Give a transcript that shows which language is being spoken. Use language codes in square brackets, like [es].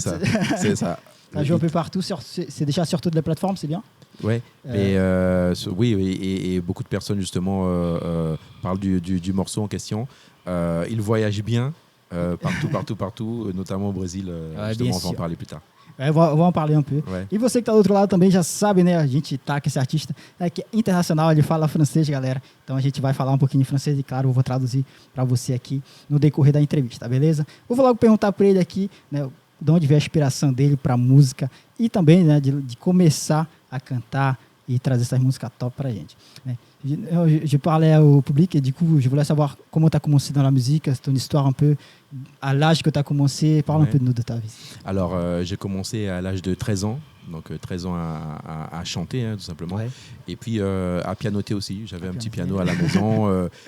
[fr] ça. C'est ça. Ça joue un peu partout, c'est déjà sur toutes les plateformes, c'est bien? Ouais, oui, et beaucoup de personnes justement parlent du morceau en question. Il voyage bien partout, notamment au Brésil. Justement, on va en parler plus tard. [pt] É, vou [fr] en parler [pt] um pouco. [fr] Ouais. [pt] E você que tá do outro lado também já sabe, né? A gente tá com esse artista que é internacional, ele fala francês, galera. Então a gente vai falar um pouquinho de francês e, claro, eu vou traduzir para você aqui no decorrer da entrevista, beleza? Eu vou logo perguntar para ele aqui, né? De onde veio a inspiração dele para música e também, né, de começar a cantar e trazer essas músicas top pra gente, né? [fr] Je parlais au public et du coup, je voulais savoir comment tu as commencé dans la musique, ton histoire un peu, à l'âge que tu as commencé. Parle un peu de nous, de ta vie. Alors, j'ai commencé à l'âge de 13 ans, donc 13 ans à chanter, hein, tout simplement. Ouais. Et puis à pianoter aussi. J'avais un petit piano à la maison.